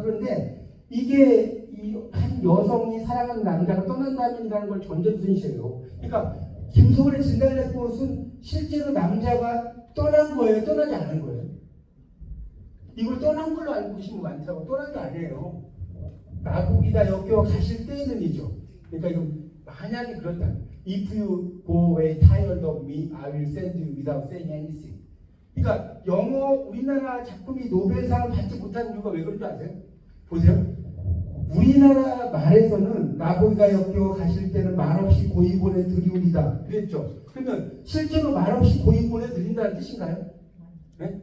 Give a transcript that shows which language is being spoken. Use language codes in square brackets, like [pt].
[ko] 그런데 이게 한 여성이 사랑하는 남자가 떠난다면이라는 걸 전제순시해요. 그러니까 김소월의 진달래꽃은 실제로 남자가 떠난 거예요, 떠나지 않은 거예요. 이걸 떠난 걸로 알고 계신 분 많다고. 떠난 게 아니에요. 나보기다 역겨워 가실 때에는이죠. 그러니까 이거 만약에 그렇다. [en] If you go away tired of me, I will send you without saying anything. [ko] 그러니까 우리나라 작품이 노벨상을 받지 못하는 이유가 왜 그런 줄 아세요? 보세요. 우리나라 말에서는 나보기가 역겨워 가실 때는 말없이 고이 보내드리우리다 그랬죠. 그러면 실제로 말없이 고이 보내드린다는 뜻인가요? 네?